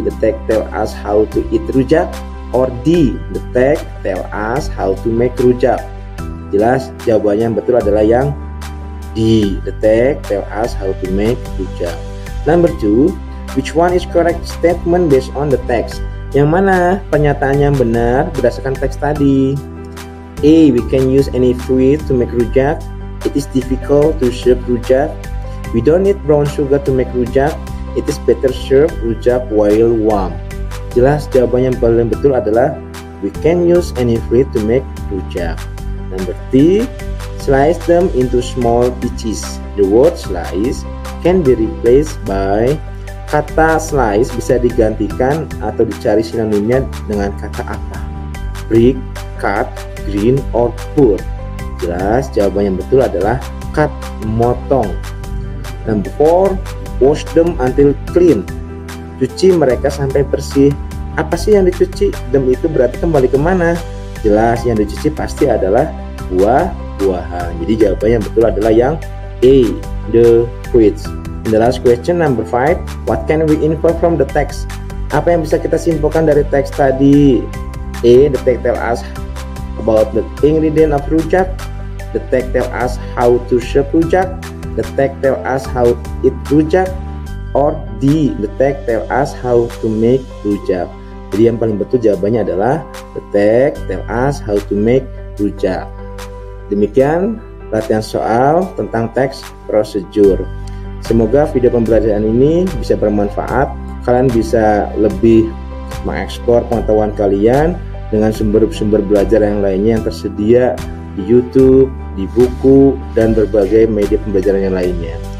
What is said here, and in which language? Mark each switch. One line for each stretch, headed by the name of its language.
English: The text tell us how to eat rujak. Or D. The text tell us how to make rujak.
Indonesian: Jelas jawabannya yang betul adalah yang D.
English: The text tell us how to make rujak. Number 2. Which one is correct statement based on the text?
Indonesian: Yang mana pernyataan yang benar berdasarkan teks tadi?
English: A. We can use any fruit to make rujak. It is difficult to serve rujak. We don't need brown sugar to make rujak. It is better serve rujak while warm.
Indonesian: Jelas jawaban yang paling betul adalah
English: we can use any fruit to make rujak. Number 3. Slice them into small pieces. The word slice can be replaced by.
Indonesian: Kata slice bisa digantikan atau dicari sinonimnya dengan kata apa?
English: Break, cut, grind, or pour.
Indonesian: Jelas jawaban yang betul adalah cut, motong.
English: Number 4. Wash them until clean.
Indonesian: Cuci mereka sampai bersih. Apa sih yang dicuci? Them itu berarti kembali kemana? Jelas yang dicuci pasti adalah buah-buahan. Jadi jawaban yang betul adalah yang A.
English: The fruits. In the last question, number 5, what can we infer from the text?
Indonesian: Apa yang bisa kita simpulkan dari teks tadi?
English: A. The text tell us about the ingredient of rujak. The text tell us how to serve rujak. The text tell us how to eat rujak. Or D. The text tell us how to make rujak.
Indonesian: Jadi yang paling betul jawabannya adalah
English: the text tell us how to make rujak.
Indonesian: Demikian latihan soal tentang teks prosedur. Semoga video pembelajaran ini bisa bermanfaat. Kalian bisa lebih mengeksplor pengetahuan kalian dengan sumber-sumber belajar yang lainnya yang tersedia di YouTube, di buku, dan berbagai media pembelajaran yang lainnya.